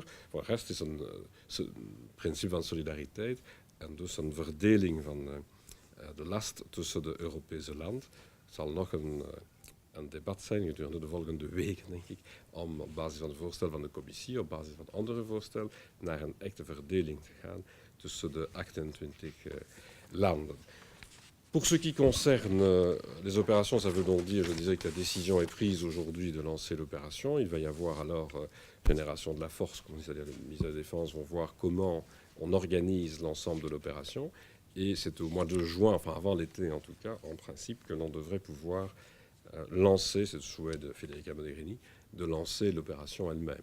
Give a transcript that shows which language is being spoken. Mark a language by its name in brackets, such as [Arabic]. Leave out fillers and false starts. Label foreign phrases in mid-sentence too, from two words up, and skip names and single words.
[Dutch] Voor de rest is een principe van solidariteit en dus een verdeling van de last tussen de Europese landen. Het zal nog een debat zijn gedurende de volgende weken, denk ik, om op basis van het voorstel van de commissie, op basis van andere voorstellen, naar een echte verdeling te gaan tussen de 28 landen. [French] Pour ce qui concerne les opérations, ça veut donc dire, je disais que la décision est prise aujourd'hui de lancer l'opération. Il va y avoir alors génération de la force, c'est-à-dire les ministres de la Défense vont voir comment on organise l'ensemble de l'opération. Et c'est au mois de juin, enfin avant l'été en tout cas, en principe, que l'on devrait pouvoir lancer, c'est le souhait de Federica Mogherini, de lancer l'opération elle-même.